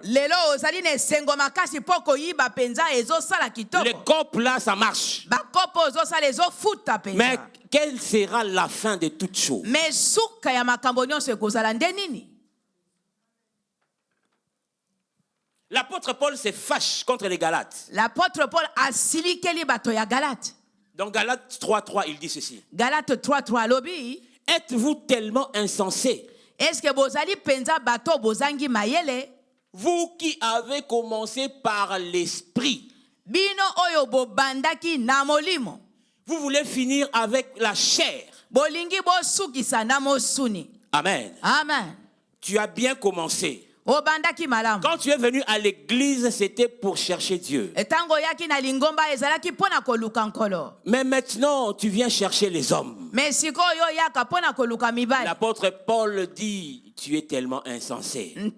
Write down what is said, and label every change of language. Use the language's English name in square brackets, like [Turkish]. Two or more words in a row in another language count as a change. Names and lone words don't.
[French] Les copes là, ça marche. Mais quelle sera la fin de toutes choses? L'apôtre Paul se fâche contre les Galates. [Lingala] L'apôtre Paul a silikeli bato ya Galate. [French] Dans Galates 3.3, il dit ceci. [Lingala] Galates 3.3 lobi. [French] Êtes-vous tellement insensés? Est-ce que [Lingala] bozali penza bato bozangi mayele? [French] Vous qui avez commencé par l'esprit. [Lingala] Bino oyo bobandaki na molimo. [French] Vous voulez finir avec la chair. [Lingala] Bolingi bosukisa na mosuni. [French] Amen. Amen. Tu as bien commencé. Quand tu es venu à l'église, c'était pour chercher Dieu. Mais maintenant, tu viens chercher les hommes. L'apôtre Paul dit, tu es tellement insensé.